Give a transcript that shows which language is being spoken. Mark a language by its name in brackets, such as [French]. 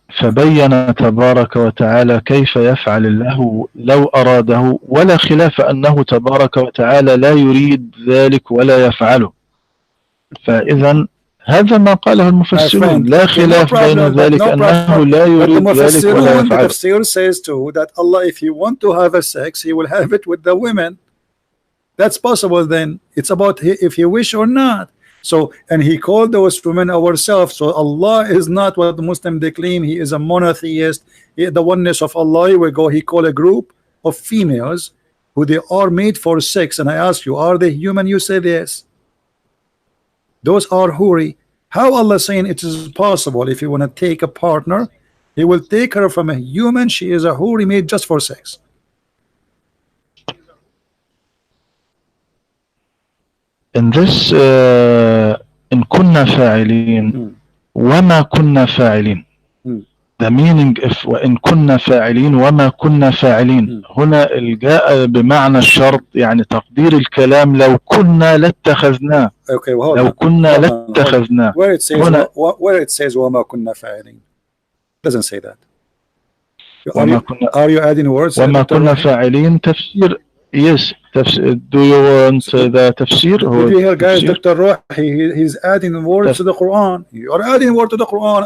[Arabic] فبين تبارك وتعالى كيف يفعل الله لو أراده ولا خلاف أنه تبارك وتعالى لا يريد ذلك ولا يفعله. فإذا هذا ما قاله المفسرون لا خلاف بين ذلك أنه لا يريد ذلك ولا يفعله. [English] The tafsir says too that Allah, if He want to have a sex, He will have it with the women. That's possible. Then it's about if He wish or not. So, and He called those women ourselves. So Allah is not what the Muslim they claim. He is a monotheist. The oneness of Allah, He call a group of females who they are made for sex. And I ask you, are they human? You say yes. Those are huri. How Allah saying it is possible if you want to take a partner, He will take her from a human. She is a huri made just for sex. In this [Arabic] إن كنا فاعلين وما كنا فاعلين. [English] The meaning if [Arabic] وإن كنا فاعلين وما كنا فاعلين هنا الجاء بمعنى الشرط يعني تقدير الكلام لو كنا لاتخذناه. [English] Okay, well, [Arabic] لو كنا لاتخذناه. [English] Where it says [Arabic] وما كنا فاعلين [English] doesn't say that. Are you adding words? [Arabic] وما كنا فاعلين تفسير. [English] Yes, do you want the tafsir? Did you hear, guys? Dr. Rohi, he's adding words to the Quran. You are adding words to the Quran.